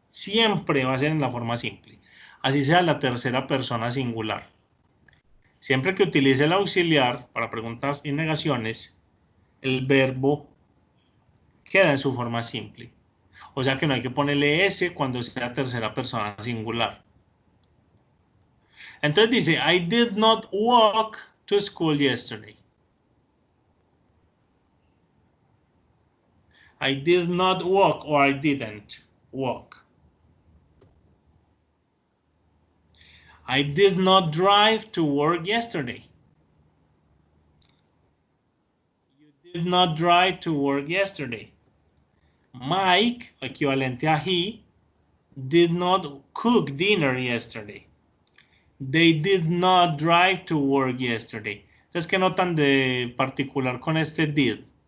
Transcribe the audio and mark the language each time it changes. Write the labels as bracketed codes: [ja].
[es] Siempre va a ser en la forma simple. Así sea la tercera persona singular. Siempre que utilice el auxiliar para preguntas y negaciones, el verbo queda en su forma simple. O sea que no hay que ponerle S cuando sea tercera persona singular. Entonces dice, [en] I did not walk to school yesterday. I did not walk or I didn't walk. I did not drive to work yesterday. You did not drive to work yesterday. Mike, [es] equivalente a [en] he, did not cook dinner yesterday. They did not drive to work yesterday. [es] Entonces, ¿qué notan de particular con este did?